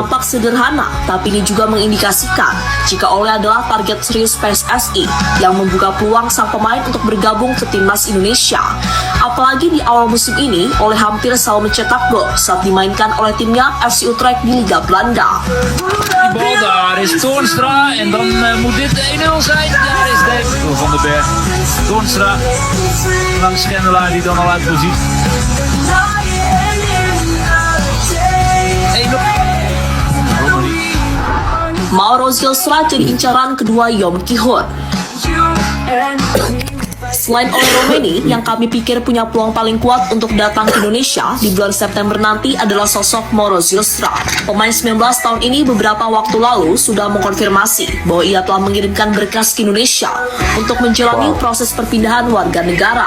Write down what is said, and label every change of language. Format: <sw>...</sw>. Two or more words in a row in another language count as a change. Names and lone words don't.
<id>nampak sederhana, tapi ini juga mengindikasikan jika Ole adalah target serius PSSI yang membuka peluang sang pemain untuk bergabung ke timnas Indonesia. Apalagi di awal musim ini, Ole hampir selalu mencetak gol saat dimainkan oleh timnya FC Utrecht di Liga Belanda.</id> <nl>Die bal, daar is Toornstra en dan moet dit de 1-0 zijn. Daar is de door Van den Berg. Toornstra langs Schendelaar die dan al uit positie. 1-0. Romani.</nl> <id>Mauro Zilstra jadi incaran kedua Yom Ki-hun.</id> <en>You and me.</en> <id>Selain Ole Romeni, yang kami pikir punya peluang paling kuat untuk datang ke Indonesia di bulan September nanti adalah sosok Mauro Zilstra. Pemain 19 tahun ini beberapa waktu lalu sudah mengkonfirmasi bahwa ia telah mengirimkan berkas ke Indonesia untuk menjalani proses perpindahan warga negara.</id>